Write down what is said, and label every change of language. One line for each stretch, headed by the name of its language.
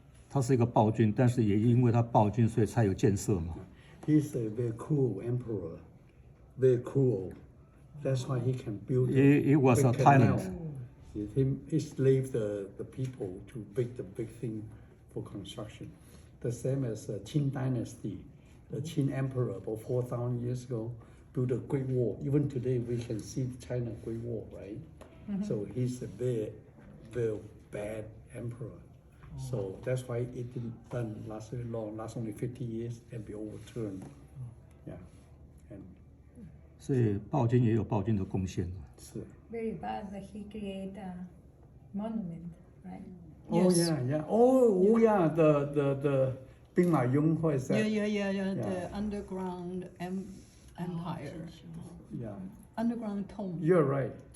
Chinese: 他是一个暴君，但是也因为他暴君，所以才有建设嘛。
English: He's a very cruel emperor, very cruel. That's why he can build. He was big a canal. tyrant. He slaved the people to build the big thing for construction. The same as the Qin dynasty, the Qin emperor about 4,000 years ago built a Great Wall. Even today we can see China Great Wall, right? So he's a very, very bad emperor. So that's why it didn't last very long, last only 50 years and be overturned. Yeah, and
Chinese: 所以暴君也有暴君的贡献。是。
English: Very bad that he create a monument, right? Oh Yes. yeah, yeah. Oh yeah. The Bing Ma Yong, what is that? Yeah, Yeah. the underground empire, Yeah. underground tomb. You're right.